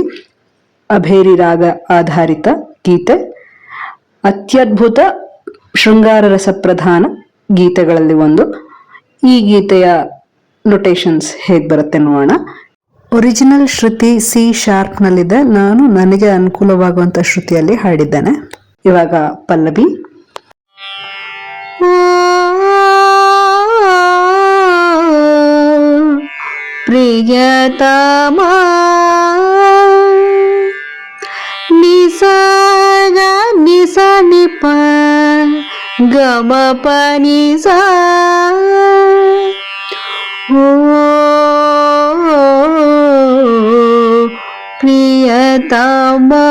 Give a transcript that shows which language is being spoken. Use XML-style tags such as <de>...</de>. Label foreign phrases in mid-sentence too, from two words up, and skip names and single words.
<kn>ಅಭೇರಿ ರಾಗ ಆಧಾರಿತ ಗೀತೆ, ಅತ್ಯದ್ಭುತ ಶೃಂಗಾರ ರಸ ಪ್ರಧಾನ ಗೀತೆಗಳಲ್ಲಿ ಒಂದು. ಈ ಗೀತೆಯ ನೊಟೇಶನ್ಸ್ ಹೇಗ್ ಬರುತ್ತೆ ನೋಡೋಣ. ಒರಿಜಿನಲ್ ಶ್ರುತಿ</kn> <en>C sharp</en> <kn>ನಲ್ಲಿದೆ. ನಾನು ನನಗೆ ಅನುಕೂಲವಾಗುವಂತ ಶ್ರುತಿಯಲ್ಲಿ ಹಾಡಿದ್ದೇನೆ. ಇವಾಗ ಪಲ್ಲವಿ. ಪ್ರಿಯತಮ ನಿಸ ನಿಸ ನಿಪ ಗಮ ಪನಿ ಸಾ ಪ್ರಿಯತಮ</kn>